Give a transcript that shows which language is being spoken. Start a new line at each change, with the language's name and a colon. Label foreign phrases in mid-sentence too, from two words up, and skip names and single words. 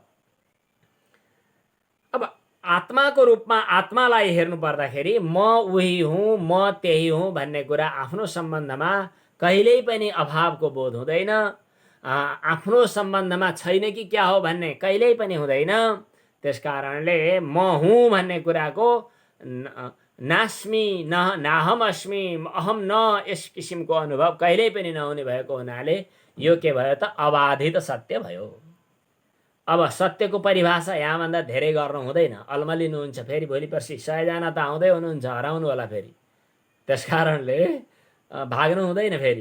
Nepali: अब आत्माको रूपमा आत्मालाई हेर्नु पर्दाखेरि म उही हुँ, म त्यही हुँ भन्ने कुरा आफ्नो सम्बन्धमा कहिल्यै पनि अभावको बोध हुँदैन। आफ्नो सम्बन्धमा छैन कि क्या हो भन्ने कहिल्यै पनि हुँदैन। त्यसकारणले म हुँ भन्ने कुराको
Sanskrit: नास्मि नाहम अस्मि, अहम न,
Nepali: यस किसिमको अनुभव कहिल्यै पनि नहुने भएको हुनाले यो के भयो त? अबाधित सत्य भयो। अब सत्यको परिभाषा यहाँभन्दा धेरै गर्नु हुँदैन, अल्मलिनुहुन्छ। फेरि भोलि पर्सि 100 जना त आउँदै हुनुहुन्छ, हराउनु होला फेरि। त्यसकारणले भाग्नु हुँदैन फेरि।